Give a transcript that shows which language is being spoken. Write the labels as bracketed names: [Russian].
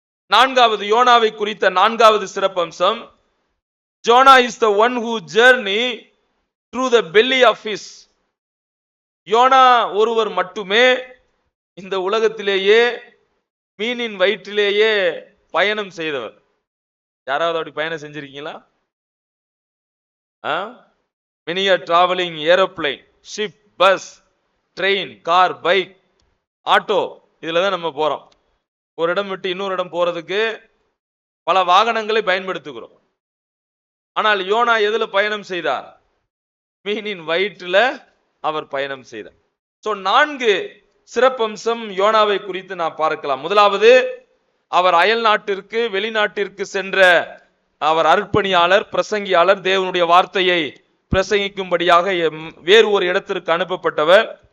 [Tamil] நான்காவது, யோனாவை குறித்த நான்காவது சிறப்பம்சம், [English] Jonah is the one who journey through the belly of fish. [Tamil] YONO ஒருவர் மட்டுமே இந்த உலகத்திலேயே மீனின் வயிற்றிலேயே பயணம் செய்தவர். யாராவது அப்படி பயணம் செஞ்சிருக்கீங்களா? [English] Many are traveling aeroplane, ship, bus, train, car, bike, auto, [Tamil] இதுல தான் நம்ம போறோம். ஒரு இடம் விட்டு இன்னொரு இடம் போறதுக்கு பல வாகனங்களை பயன்படுத்துகிறோம். ஆனால் யோனா எதுல பயணம் செய்தார்? மீனின் வயிற்றில அவர் பயணம் செய்தார். சோ 4 சிறப்பம்சம் யோனாவை குறித்து நாம் பார்க்கலாம். முதலாவது, அவர் அயல் நாட்டிற்கு வெளிநாட்டிற்கு சென்ற அவர் அர்ப்பணியாளர், பிரசங்கியாளர், தேவனுடைய வார்த்தையை பிரசங்கிக்கும்படியாக வேறு ஒரு இடத்திற்கு அனுப்பப்பட்டவர்.